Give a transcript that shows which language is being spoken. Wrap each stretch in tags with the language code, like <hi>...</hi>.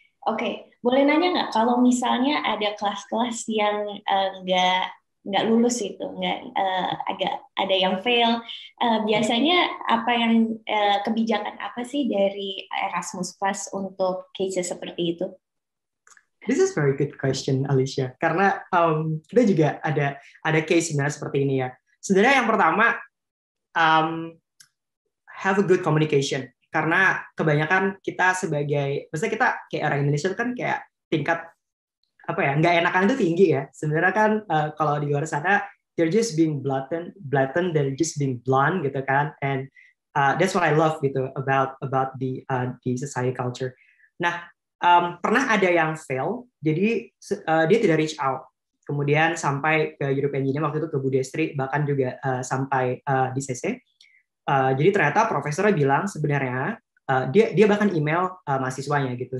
<id>Oke, boleh nanya nggak kalau misalnya ada kelas-kelas yang nggak lulus itu, agak ada yang fail, biasanya apa yang kebijakan apa sih dari Erasmus Plus untuk cases seperti itu?</id> <en>This is very good question, Alicia.</en> <id>Karena kita juga ada case sebenarnya seperti ini ya. Sebenarnya yang pertama,</id> <en>have a good communication.</en> <id>Karena kebanyakan kita maksudnya kita kayak orang Indonesia kan kayak tingkat nggak enakan itu tinggi ya. Sebenarnya kan kalau di luar sana</id> <en>they're just being blatant, they're just being blunt</en> <id>gitu kan.</id> <en>And that's what I love</en> <id>gitu</id> <en>about the society culture.</en> <id>Nah, pernah ada yang fail, jadi dia tidak</id> <en>reach out.</en> <id>Kemudian sampai ke European Union waktu itu ke Budestri, bahkan juga sampai di CC. Jadi ternyata profesornya bilang sebenarnya dia bahkan email mahasiswanya gitu.</id>